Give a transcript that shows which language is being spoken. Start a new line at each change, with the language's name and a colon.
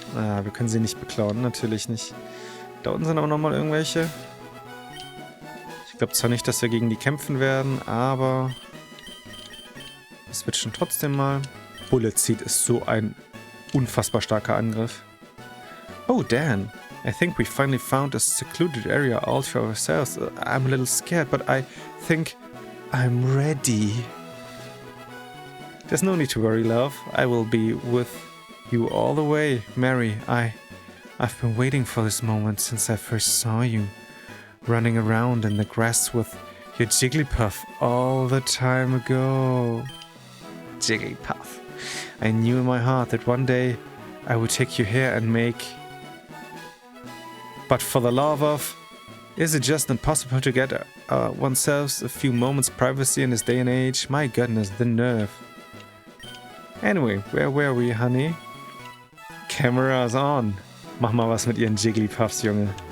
German: Ah, wir können sie nicht beklauen, natürlich nicht. Da unten sind aber nochmal irgendwelche. Ich glaube zwar nicht, dass wir gegen die kämpfen werden, aber wir switchen trotzdem mal. Bullet Seed ist so ein unfassbar starker Angriff.
English: Oh, Dan. I think we finally found a secluded area all to ourselves. I'm a little scared, but I think I'm ready. There's no need to worry, love. I will be with you all the way, Mary. I've been waiting for this moment since I first saw you. Running around in the grass with your Jigglypuff all the time ago. Jigglypuff. I knew in my heart that one day I would take you here and make... But for the love of... Is it just impossible to get oneself a few moments privacy in this day and age? My goodness, the nerve. Anyway, where were we, honey? Cameras on.
German: Mach mal was mit ihren Jigglypuffs, Junge.